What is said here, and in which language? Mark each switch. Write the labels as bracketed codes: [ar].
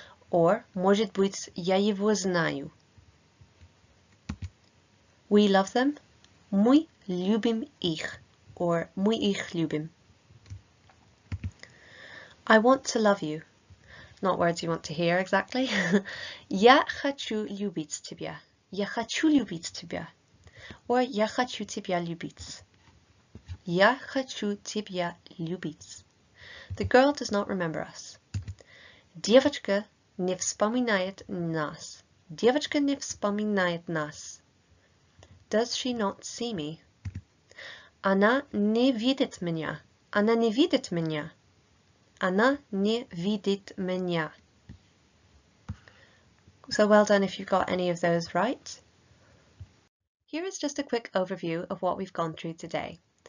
[ru] Or, может быть, я его знаю. [en] We love them. [ru] Мы любим их. Or, мы их любим. [en] I want to love you. Not words you want to hear exactly. [ru] Я хочу любить тебя. Я хочу любить тебя. Or, я хочу тебя любить. Я хочу тебя любить. [en] The girl does not remember us. [ru] Девочка не вспоминает нас. Девочка не вспоминает нас. [en] Does she not see me? [ru] Она не видит меня. Она не видит меня. Она не видит меня. [en] So well done if you've got any of those right. Here is just a quick overview of what we've gone through today.